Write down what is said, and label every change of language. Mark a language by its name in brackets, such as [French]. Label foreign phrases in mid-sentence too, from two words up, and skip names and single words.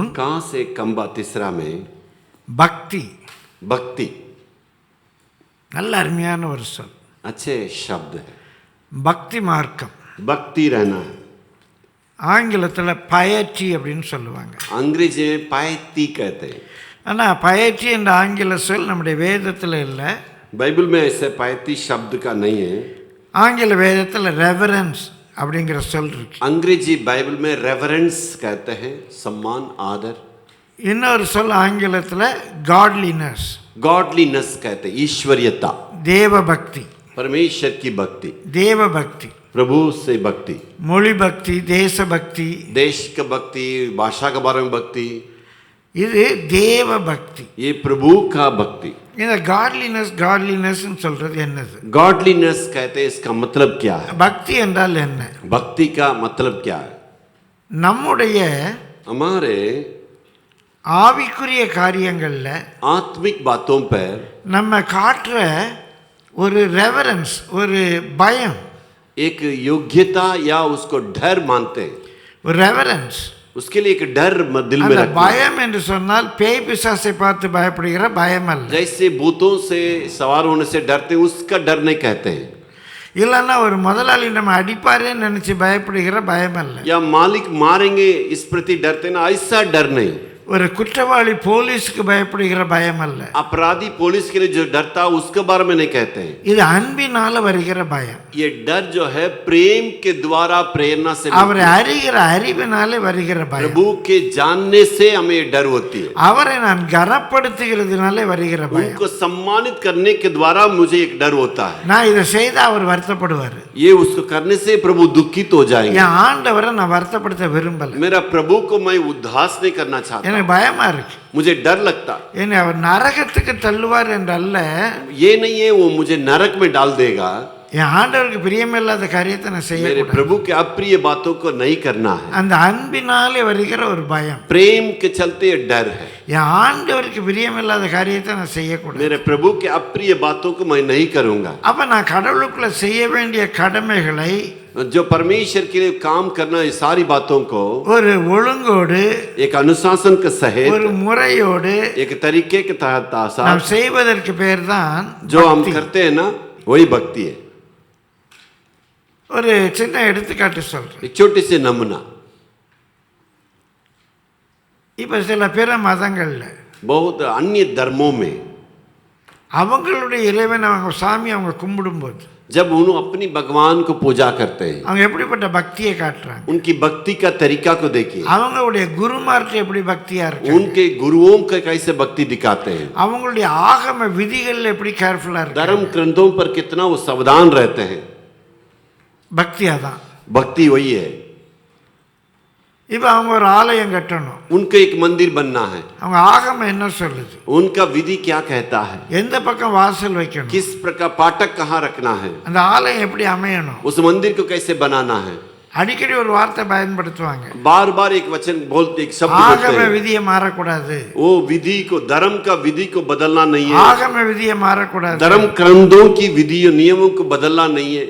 [Hindi] कहाँ से खंबा तीसरा में [Tamil] பக்தி. [Hindi] भक्ति. [Tamil] நல்ல அருமையான ஒரு சொல், [Hindi] अच्छे शब्द है. [Tamil] பக்தி மார்க்கம். [Hindi] भक्ति रहना है. [Tamil] ஆங்கிலத்தில் பயற்றி அப்படின்னு சொல்லுவாங்க. [Hindi] अंग्रेजी में पायती कहते हैं. [Tamil] ஆனால் பயற்றி என்ற ஆங்கில சொல் நம்முடைய வேதத்தில் இல்லை. [Hindi] बाइबल में ऐसे पायती शब्द का नहीं है. [Tamil] ஆங்கில வேதத்தில் ரெவரன்ஸ் அப்படிங்கிற சொல் இருக்கு. [Hindi] अंग्रेजी बाइबल में रेवरेंस कहते हैं, सम्मान आदर. [Tamil] இன்னொரு சொல் ஆங்கிலத்தில் காட்லினஸ், [Hindi] गॉडलीनेस कहते हैं, ईश्वरीयता, [Tamil] தேவ பக்தி. [Hindi] परमेश्वर की भक्ति, [Tamil] தேவ பக்தி, [Hindi] प्रभु से भक्ति, [Tamil] மொழி பக்தி, தேச பக்தி, [Hindi] देश का भक्ति, भाषा के बारे में भक्ति. [Tamil] இது தேவ பக்தி. [Hindi] ये प्रभु का भक्ति. [Tamil] இந்த காட்லினஸ் சொல்றது என்னது? [Hindi] गॉडलीनेस कहते हैं, इसका मतलब क्या है? [Tamil] பக்தி என்றால் என்ன? [Hindi] भक्ति का मतलब क्या है? [Tamil] நம்முடைய [Hindi] हमारे [Tamil] ஆவிக்குரிய காரியங்கள்ல [Hindi] आत्मिक बातों पर [Tamil] நம்ம காட்டுற ஒரு ரெவரன்ஸ், ஒரு பயம், [Hindi] एक योग्यता या उसको डर मानते हैं. [Tamil] ஒரு ரெவரன்ஸ். [Hindi] उसके लिए एक डर दिल में [Tamil] அந்த [Hindi] रखते हैं. [Tamil] பயம் என்று சொன்னால் பேய் பிசாசை பார்த்து பயப்படுகிற பயம் அல்ல. [Hindi] जैसे भूतों से सवार होने से डरते हैं, उसका डर नहीं कहते हैं. [Tamil] இல்லைன்னா ஒரு முதலாளி நம்ம அடிப்பாரேன்னு நினைச்சு பயப்படுகிற பயம் அல்ல. [Hindi] या मालिक मारेंगे इस प्रति डरते ना, ऐसा डर नहीं. [Tamil] ஒரு குற்றவாளி போலீஸ்க்கு பயப்படுகிற பயம் அல்ல. [Hindi] अपराधी पुलिस के लिए जो डरता उसके बारे में नहीं कहते हैं. [Tamil] இது அன்பினால வருகிற பயம். [Hindi] ये डर जो है प्रेम के द्वारा, प्रेरणा से, [Tamil] அவரை அறிகிற அறிவினாலே வருகிற பயம். [Hindi] प्रभु के जानने से हमें ये डर होती है. [Tamil] அவரை நான் கனப்படுத்துகிறதுனாலே வருகிற பயம். [Hindi] उनको सम्मानित करने के द्वारा मुझे एक डर होता है. [Tamil] நான் இதை செய்தா அவர் வருத்தப்படுவார். [Hindi] ये उसको करने से प्रभु दुखित हो जाएंगे. [Tamil] என் ஆண்டவரை நான் வருத்தப்படுத்த விரும்பல. [Hindi] मेरा प्रभु को मैं उदास नहीं करना चाहता. [Tamil] எனக்கு பயமா இருக்கு. [Hindi] मुझे डर लगता. [Tamil] என்னை அவர் நரகத்துக்கு தள்ளுவார் என்றல்ல, [Hindi] ये नहीं है वो मुझे नरक में डाल देगा. [Tamil] என் ஆண்டவருக்கு பிரியமில்லாத காரியத்தை நான் [Hindi] मेरे [Tamil] செய்யக்கூடாது. [Hindi] प्रभु के अप्रिय बातों को नहीं करना है. [Tamil] அந்த அன்பினாலே வருகிற ஒரு பயம். [Hindi] प्रेम के चलते ये डर है. [Tamil] என் ஆண்டவருக்கு பிரியமில்லாத காரியத்தை நான் செய்யக்கூடாது. [Hindi] मेरे प्रभु के अप्रिय बातों को मैं नहीं करूंगा. [Tamil] அப்ப நான் கடவுளுக்குள்ள செய்ய வேண்டிய கடமைகளை [Hindi] जो परमेश्वर के लिए काम करना, ये सारी बातों को [Tamil] ஒரு ஒழுங்கோடு, [Hindi] एक अनुशासन के सहित, [Tamil] ஒரு முறையோடு [Hindi] एक तरीके के तहत [Tamil] நாம் செய்வதற்கு பேர் தான் [Hindi] जो हम करते हैं ना, वही भक्ति है. [Tamil] ஒரு சின்ன எடுத்துக்காட்டு சொல்றேன். [Hindi] एक छोटी सी नमूना. [Tamil] இப்ப சில பிற மதங்கள்ல [Hindi] बहुत अन्य धर्मों में [Tamil] அவங்களுடைய இறைவன், அவங்க சாமி அவங்க கும்பிடும்போது [Hindi] जब उन्होंने अपनी भगवान को पूजा करते हैं, [Tamil] அவங்க எப்படிப்பட்ட பக்தியை காட்டுறாங்க. [Hindi] उनकी भक्ति का तरीका को देखिए. [Tamil] அவங்களுடைய குருமார்ட்ட எப்படி பக்தியா இருக்கு, [Hindi] उनके गुरुओं का कैसे भक्ति दिखाते हैं, [Tamil] அவங்களுடைய ஆகம விதிகள் எப்படி கேர்ஃபுல்லா இருக்கு. [Hindi] धर्म ग्रंथों पर कितना वो सावधान रहते हैं. [Tamil] பக்தியா தான். [Hindi] भक्ति वही है. [Tamil] இப்ப அவங்க ஒரு ஆலயம் கட்டணும், [Hindi] उनको एक मंदिर बनना है. [Tamil] அவங்க ஆகமம் என்ன சொல்லுது, [Hindi] उनका विधि क्या कहता है, [Tamil] எந்த பக்கம் வாசல் வைக்கணும், [Hindi] किस प्रकार फाटक कहाँ रखना है, [Tamil] அந்த ஆலயம் எப்படி அமையணும். [Hindi] उस मंदिर को कैसे बनाना है. [Tamil] அடிக்கடி ஒரு வார்த்தை பயன்படுத்துவாங்க, [Hindi] बार बार एक वचन बोलते, एक शब्द [Tamil] ஆகம [Hindi] बोलते हैं. [Tamil] விதியை மாறக்கூடாது, [Hindi] वो विधि को, धर्म का विधि को बदलना नहीं है. [Tamil] ஆகம விதியை மாறக்கூடாது. [Hindi] धर्म ग्रंथों की विधि नियमों को बदलना नहीं है.